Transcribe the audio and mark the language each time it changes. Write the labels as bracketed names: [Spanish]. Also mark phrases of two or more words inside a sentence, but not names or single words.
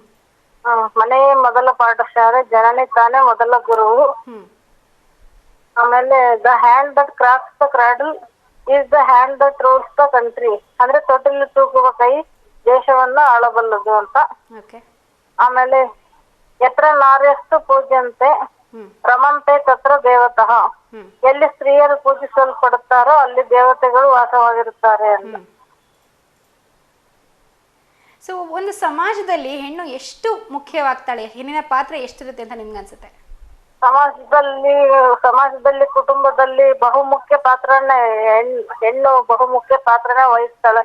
[Kannada] ಮನೆಯೇ ಮೊದಲ ಪಾಠಶಾಲೆ, ಜನನಿ ತಾನೇ ಮೊದಲ ಗುರುವು. ಹ್ಮ್. [English] ಆಮೇಲೆ the hand that rocks the cradle is the hand that rules the country, [Kannada] ಅಂದ್ರೆ ತೊಟ್ಟಿಲು ತೂಗುವ ಕೈ ದೇಶವನ್ನು ಆಳಬಲ್ಲದು ಅಂತ. ಓಕೆ. [Sanskrit] ಆಮೇಲೆ ಯತ್ರ ನಾರ್ಯಸ್ತು ಪೂಜ್ಯಂತೆ ಹ್ಮ್. ರಮಂತೆ ತತ್ರ ದೇವತಃ, ಹ್ಮ್. [Kannada] ಎಲ್ಲಿ ಸ್ತ್ರೀಯರು ಪೂಜಿಸಲ್ಪಡುತ್ತಾರೋ ಅಲ್ಲಿ ದೇವತೆಗಳು ವಾಸವಾಗಿರುತ್ತಾರೆ ಅಂತ. ಸೊ ಒಂದು ಸಮಾಜದಲ್ಲಿ ಹೆಣ್ಣು ಎಷ್ಟು ಮುಖ್ಯವಾಗ್ತಾಳೆ, ಹೆಣ್ಣಿನ ಪಾತ್ರ ಎಷ್ಟಿರುತ್ತೆ ಅಂತ ನಿಮ್ಗೆ ಅನ್ಸುತ್ತೆ? ಸಮಾಜದಲ್ಲಿ ಕುಟುಂಬದಲ್ಲಿ ಬಹುಮುಖ್ಯ ಪಾತ್ರನ ಹೆಣ್ಣು ಬಹುಮುಖ್ಯ ಪಾತ್ರನ ವಹಿಸ್ತಾಳೆ.